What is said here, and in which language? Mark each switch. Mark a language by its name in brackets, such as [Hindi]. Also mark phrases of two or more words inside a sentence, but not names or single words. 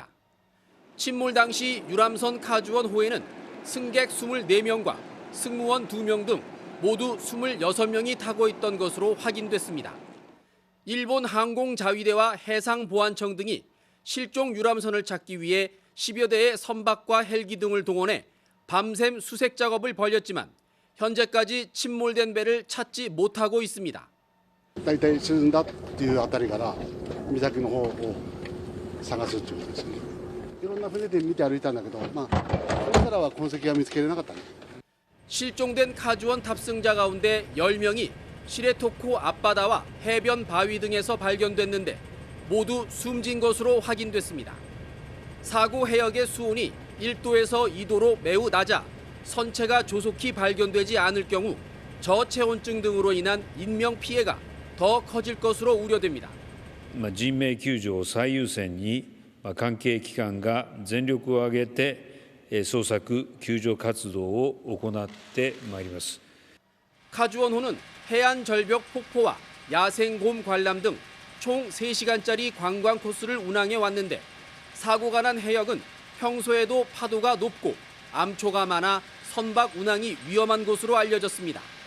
[Korean] 침몰 당시 유람선 카주원호에는 승객 24명과 승무원 2명 등 모두 26명이 타고 있던 것으로 확인됐습니다. 일본 항공자위대와 해상보안청 등이 실종 유람선을 찾기 위해 10여 대의 선박과 헬기 등을 동원해 밤샘 수색 작업을 벌였지만 현재까지 침몰된 배를 찾지 못하고 있습니다. [Japanese] 大体沈んだっていうあたりから岬の方を探すということですね。いろんな船で見て歩いたんだけど、それからは痕跡が見つけれなかったね。 [Korean] 실종된 카주원 탑승자 가운데 10명이 시레토쿠 앞바다와 해변 바위 등에서 발견됐는데 모두 숨진 것으로 확인됐습니다. 사고 해역의 수온이 1도에서 2도로 매우 낮아 선체가 조속히 발견되지 않을 경우 저체온증 등으로 인한 인명 피해가 더 커질 것으로 우려됩니다. [Japanese] 人命救助を最優先に関係機関が全力を挙げて捜索救助活動を行ってまいります. [Korean] 카주원호는 해안 절벽 폭포와 야생곰 관람 등 총 3시간짜리 관광 코스를 운항해 왔는데 사고가 난 해역은 평소에도 파도가 높고 암초가 많아 선박 운항이 위험한 곳으로 알려졌습니다.